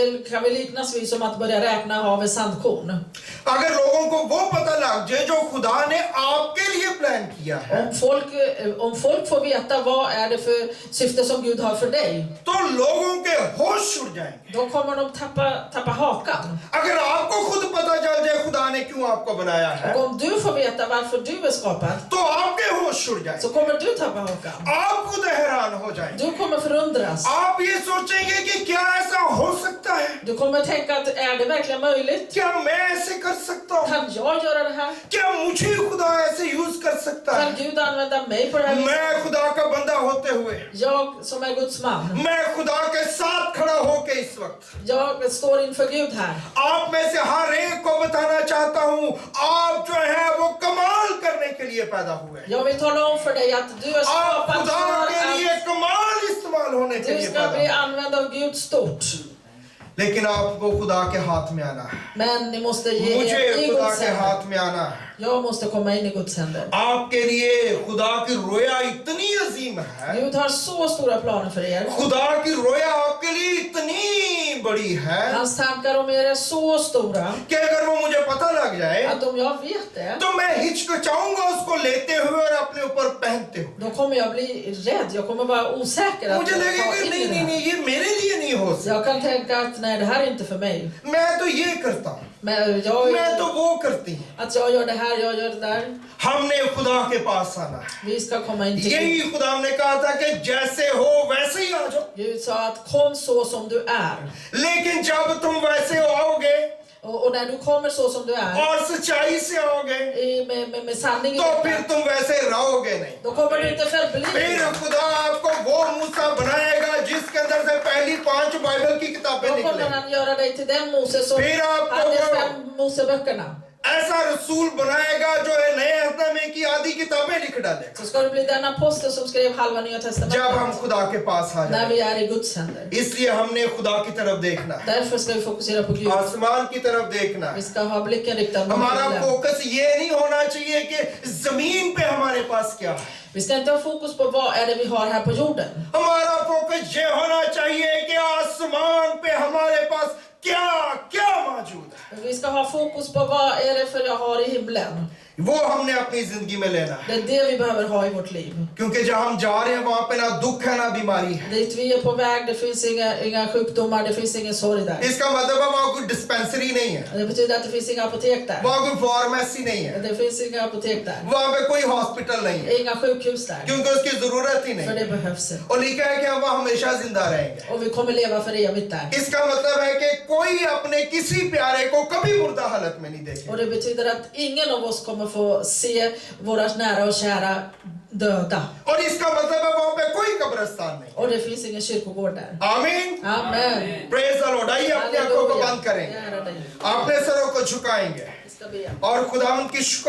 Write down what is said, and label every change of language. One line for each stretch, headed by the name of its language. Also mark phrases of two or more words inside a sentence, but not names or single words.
Swedish: det kan väl liknas vid som att börja räkna havets sandkorn.
Urdu: اگر لوگوں کو وہ پتا لگ جائے جو خدا نے آپ کے لیے پلان کیا ہے,
Swedish: Om folk får veta vad är det för syfte som Gud har för dig,
Urdu: تو لوگوں کے ہوش اڑ جائیں گے.
Swedish: då kommer de tappa hakan.
Urdu: اگر آپ کو خود پتا چل جائے خدا نے کیوں آپ کو بنایا ہے,
Swedish: Och om du får veta varför du är skapad,
Urdu: تو آپ کے ہوش اڑ جائیں گے.
Swedish: så kommer du tappa hakan.
Urdu: آپ خود حیران ہو جائیں گے.
Swedish: Du kommer förundras.
Urdu: آپ یہ سوچیں گے کہ کیا ایسا ہو سکتا ہے,
Swedish: Du kommer tänka att är det verkligen möjligt?
Urdu: کیا میں ایسے کر سکتا ہوں,
Swedish: Kan jag göra det här?
Urdu: کیا مجھے خدا ایسے یوز کر سکتا
Swedish: Kan
Urdu: है।
Swedish: Gud använda mig på det här viset?
Urdu: میں خدا کا بندہ ہوتے ہوئے,
Swedish: Jag som är Guds man.
Urdu: میں خدا کے ساتھ کھڑا ہو کے اس وقت
Swedish: Jag står inför Gud här.
Urdu: آپ میں سے ہر ایک کو بتانا چاہتا ہوں، آپ جو ہے وہ کمال کرنے کے لیے پیدا ہوئے.
Swedish: Jag vill tala om för dig att du är
Urdu: आप
Swedish: skapad
Urdu: खुदा
Swedish: för
Urdu: کے لیے
Swedish: att
Urdu: کمال استعمال ہونے کے
Swedish: du
Urdu: लिए
Swedish: ska
Urdu: पैदा
Swedish: bli
Urdu: हुए।
Swedish: använd av Gud stort.
Urdu: لیکن آپ کو خدا کے ہاتھ میں آنا ہے,
Swedish: Men ni måste ge
Urdu: मुझे
Swedish: er i
Urdu: खुदा
Swedish: Guds
Urdu: के
Swedish: händer.
Urdu: ہاتھ میں آنا ہے.
Swedish: Jag måste komma in i Guds händer.
Urdu: آپ کے لیے خدا کی رویا اتنی عظیم ہے,
Swedish: Gud har så stora planer för er.
Urdu: خدا کی رویا آپ کے لیے اتنی بڑی ہے
Swedish: Hans tankar om er är så stora
Urdu: کہ اگر وہ مجھے پتا لگ جائے
Swedish: att om jag vet det,
Urdu: تو میں ہچکچاؤں گا اس کو لیتے ہوئے اور اپنے اوپر پہنتے ہوئے.
Swedish: då kommer jag bli rädd. Jag kommer vara osäker att
Urdu: मुझे
Swedish: ta
Urdu: लगेगा
Swedish: in i
Urdu: नहीं
Swedish: det
Urdu: नहीं
Swedish: här.
Urdu: نہیں، یہ میرے لیے نہیں ہو سکتا.
Swedish: Jag kan tänka att nej, det här är inte för mig.
Urdu: میں تو یہ کرتا ہوں,
Swedish: Men
Urdu: میں تو وہ کرتی ہوں.
Swedish: att jag gör det här, jag gör det där.
Urdu: ہم نے خدا کے پاس آنا ہے.
Swedish: Vi ska komma in till
Urdu: यही
Swedish: Gud.
Urdu: خدا نے کہا تھا کہ جیسے ہو ویسے ہی آ جاؤ,
Swedish: Gud sa att kom så som du är.
Urdu: لیکن جب تم ویسے آؤ گے
Swedish: Och när du kommer så som du är,
Urdu: اور سچائی سے آؤ گے
Swedish: med sanning i
Urdu: تو پھر
Swedish: hjärtat,
Urdu: تم ویسے رہو گے نہیں.
Swedish: då kommer du inte förbli.
Urdu: پھر خدا آپ کو وہ موسیٰ بنائے گا جس کے اندر سے پہلی 5 بائبل کی کتابیں
Swedish: Då kommer
Urdu: निकलेंगी।
Swedish: han göra dig till den Moses som
Urdu: پھر آپ کو
Swedish: hade
Urdu: वो
Swedish: 5 Moseböckerna.
Urdu: ایسا رسول بنائے گا جو ہے نئے عہد کی آدھی کتابیں لکھ ڈالے گا.
Swedish: Så ska du bli den apostel som skrev halva Nya
Urdu: جب ہم
Swedish: Testamentet.
Urdu: خدا کے پاس آ
Swedish: När
Urdu: जाए,
Swedish: vi är i Guds händer.
Urdu: اس لیے ہم نے خدا کی طرف دیکھنا ہے,
Swedish: Därför ska vi fokusera på Gud.
Urdu: آسمان کی طرف دیکھنا
Swedish: Vi
Urdu: है।
Swedish: ska ha blicken riktad mot
Urdu: हमारा
Swedish: himlen.
Urdu: فوکس یہ نہیں ہونا چاہیے کہ زمین پہ ہمارے پاس کیا ہے,
Swedish: Vi ska inte ha fokus på vad är det vi har här på jorden.
Urdu: ہمارا فوکس یہ ہونا چاہیے کہ آسمان پہ ہمارے پاس کیا کیا موجود ہے,
Swedish: Men vi ska ha fokus på vad är det för jag har i himlen.
Urdu: وہ ہم نے اپنی زندگی میں لینا ہے.
Swedish: Det är det vi behöver ha i vårt liv.
Urdu: کیونکہ جب ہم جا رہے ہیں وہاں پہ نہ دکھ ہے نہ بیماری ہے.
Swedish: Dit vi är på väg, det finns inga sjukdomar, det finns ingen sorg där.
Urdu: اس کا مطلب ہے وہاں کوئی ڈسپنسری نہیں ہے,
Swedish: Det betyder att det finns inga apotek där.
Urdu: وہاں کوئی فارمیسی نہیں ہے,
Swedish: Det finns inga apotek där.
Urdu: وہاں پہ کوئی ہاسپٹل نہیں ہے,
Swedish: Inga sjukhus där.
Urdu: کیونکہ اس کی ضرورت ہی
Swedish: För
Urdu: नहीं
Swedish: det
Urdu: है।
Swedish: behövs inte.
Urdu: اور لکھا ہے کہ ہم وہاں ہمیشہ زندہ رہیں گے.
Swedish: Och vi kommer leva för evigt där.
Urdu: اس کا مطلب ہے کہ کوئی اپنے کسی پیارے کو کبھی مردہ حالت میں نہیں دیکھے.
Swedish: Och det betyder att ingen av oss kommer få se våra nära och kära döda.
Urdu: اور اس کا مطلب ہے وہاں پہ کوئی قبرستان نہیں.
Swedish: Och det finns ingen kyrkogård där.
Urdu: आमीन,
Swedish: Amen.
English: Praise the Lord.
Urdu: آئیے اپنی آنکھوں کو بند کریں گے,
Swedish: Ära dig.
Urdu: اپنے سروں کو جھکائیں گے
Swedish: Vi ska be.
Urdu: اور خداوند کی شکر